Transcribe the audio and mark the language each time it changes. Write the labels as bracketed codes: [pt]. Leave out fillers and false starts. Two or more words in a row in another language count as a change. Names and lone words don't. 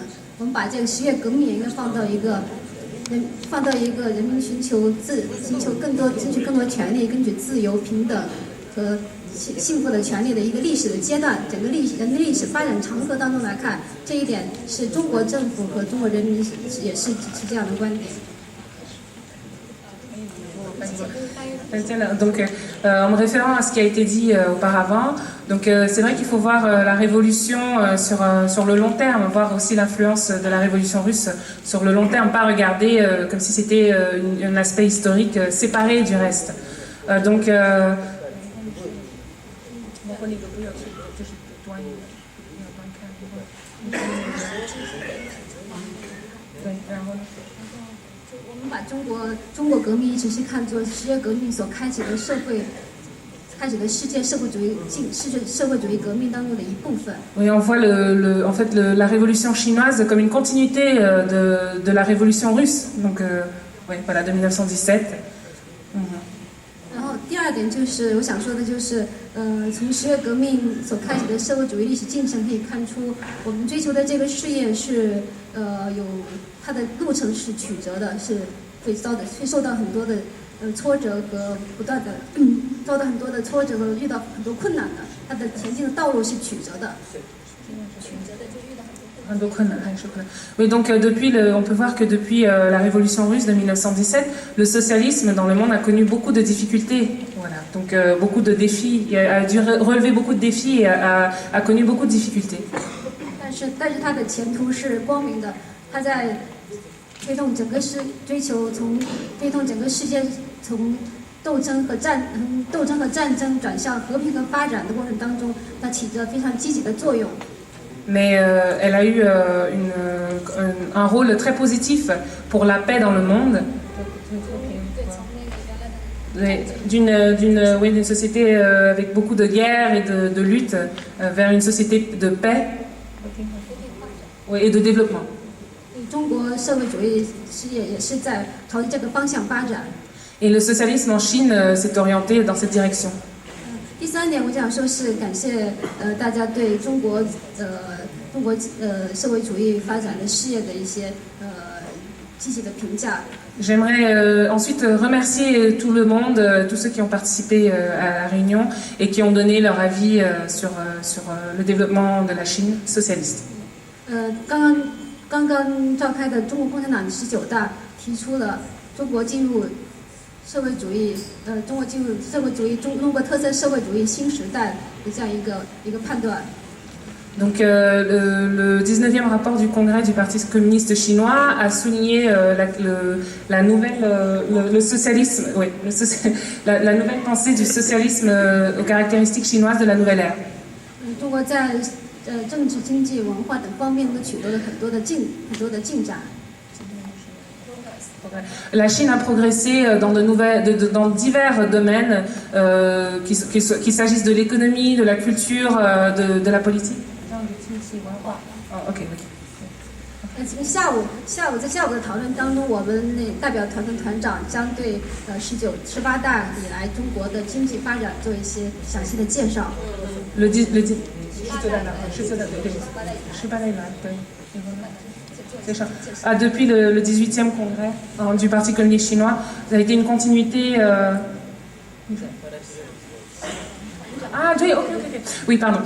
[zh] 我们把这个十月革命应该放到一个人民寻求争取更多权利，争取自由、平等和幸福的权利的一个历史的阶段，整个人的历史发展长河当中来看，这一点是中国政府和中国人民也是持这样的观点。 [fr] Donc, en me référant à ce qui a été dit auparavant, donc c'est vrai qu'il faut voir la révolution sur le long terme, voir aussi l'influence de la révolution russe sur le long terme, pas regarder comme si c'était un aspect historique séparé du reste. Donc, [zh] 把中国革命一直是看作十月革命所开启的世界社会主义革命当中的一部分。 [fr] Oui, on voit en fait la révolution chinoise comme une continuité de la révolution russe. Donc, voilà, de 1917. [zh] 然后第二点就是我想说的就是，从十月革命所开启的社会主义历史进程可以看出，我们追求的这个事业是有它的路程是曲折的，是会受到很多的挫折和不断的遭到很多的挫折和遇到很多困难的，他的前进的道路是曲折的。 [fr] Oui, donc on peut voir que depuis la révolution russe de 1917, le socialisme dans le monde a connu beaucoup de difficultés. Voilà, donc beaucoup de défis, a dû relever beaucoup de défis et a connu beaucoup de difficultés. [zh] 但是他的前途是光明的，他在推动整个世界从斗争和战争转向和平和发展的过程当中，它起着非常积极的作用。 [fr] Mais elle a eu un rôle très positif pour la paix dans le monde. D'une société avec beaucoup de guerres et de luttes vers une société de paix et de développement. [zh] 中国社会主义事业也是在朝着这个方向发展。 [fr] Et le socialisme en Chine s'est orienté dans cette direction. [zh] 第三点，我想说是感谢大家对中国社会主义发展的事业的一些积极的评价。 [fr] J'aimerais ensuite remercier tout le monde, tous ceux qui ont participé à la réunion et qui ont donné leur avis sur le développement de la Chine socialiste. [zh] 刚刚召开的中国共产党19大提出了中国进入社会主义中国特色社会主义新时代的这样一个判断。 [fr] Donc le 19e rapport du Congrès du Parti communiste chinois a souligné le socialisme, la nouvelle pensée du socialisme aux caractéristiques chinoises de la nouvelle ère. [zh] 中国在政治、经济、文化等方面都取得了很多的进展。 [fr] La Chine a progressé dans divers domaines, qu'il s'agisse de l'économie, de la culture, de la politique. OK. [zh] 下午的讨论当中，我们代表团的团长将对18大以来中国的经济发展做一些详细的介绍。 [fr] Depuis le 18e congrès du Parti communiste chinois, ça a été une continuité. Oui, pardon.